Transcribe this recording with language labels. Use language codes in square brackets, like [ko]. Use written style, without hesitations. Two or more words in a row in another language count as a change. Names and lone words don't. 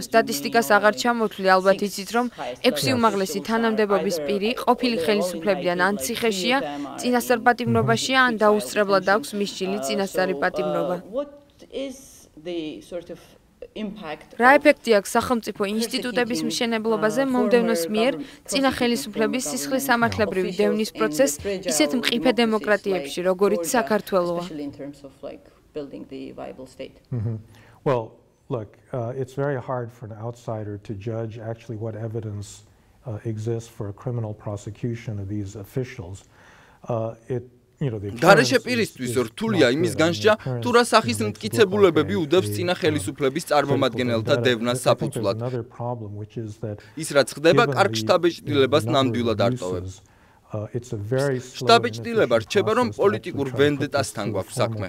[ka] სტატისტიკას აღარ ჩამოთვლი, ალბათ იცით, რომ 6 უმაღლესი თანამდებობის პირი ყოფილი ხელისუფლებიდან ან ციხეშია, წინასწარ პატიმრობაში ან დაუსწრებლად აქვს მისჯილი წინასწარი პატიმრობა. რა ეფექტი აქვს სახელმწიფო ინსტიტუტების მშენებლობაზე მომდევნოს მიერ წინა ხელისუფლების სისხლისამართლებრივი დევნის პროცესს ისეთ მყიფე დემოკრატიებში, როგორიც საქართველოა? [en] Look, it's very hard for an outsider to judge actually what evidence exists for a criminal prosecution of these officials. [ka] გარეშე პირისთვის რთულია იმის განსჯა, თუ რა სახის მტკიცებულებები უდევს წინა ხელისუფლების წარმომადგენელთა დევნას საფუძვლად. ის რაც ხდება, კარგ შტაბეჭდილებას ნამდვილად არტოვებს. შტაბეჭდილება რჩება, რომ პოლიტიკურ ვენდეტასთან გვაქვს საქმე.